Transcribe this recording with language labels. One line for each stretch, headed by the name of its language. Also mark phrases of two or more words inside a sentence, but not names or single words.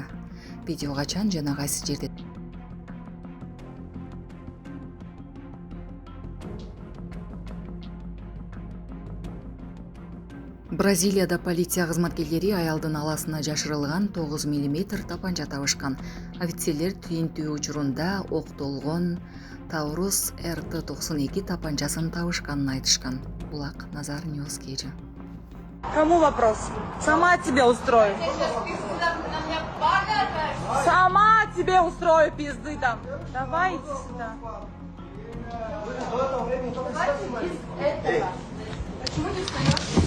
Kyrgyz: Видео качан жана кайсы жерде? Бразилияда полиция кызматкерлери аялдын аласына жашырылган 9 мм тапанча табышкан. Офицерлер түйүнтүү учурунда октолгон Таурус РТ-92 тапанчасын табышканын айтышкан. Булак Назар Ньюс Кейджи.
Russian: Кому вопрос? Сама тебе устрою. Сама тебе устрою пизды там. Давай иди сюда. Почему не встаешь?